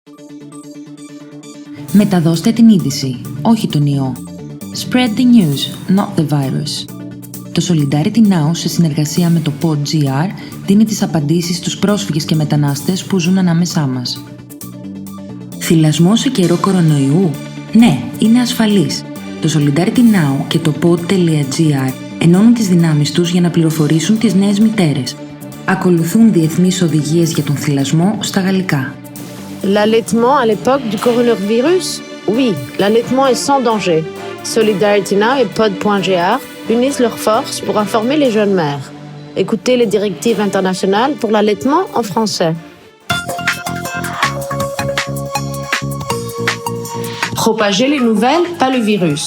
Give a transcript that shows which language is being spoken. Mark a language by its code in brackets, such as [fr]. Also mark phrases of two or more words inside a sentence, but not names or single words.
[el] Μεταδώστε την είδηση, όχι τον ιό. [en] Spread the news, not the virus. [el] Το Solidarity Now, σε συνεργασία με το PodGR, δίνει τις απαντήσεις στους πρόσφυγες και μετανάστες που ζουν ανάμεσά μας. Θυλασμό σε καιρό κορονοϊού? Ναι, είναι ασφαλής. Το Solidarity Now και το pod.gr ενώνουν τις δυνάμεις τους για να πληροφορήσουν τις νέες μητέρες. Ακολουθούν διεθνείς οδηγίες για τον θυλασμό στα γαλλικά. [fr] L'allaitement à l'époque du coronavirus? Oui, l'allaitement est sans danger. Solidarity Now et pod.gr unissent leurs forces pour informer les jeunes mères. Écoutez les directives internationales pour l'allaitement en français. Propager les nouvelles, pas le virus.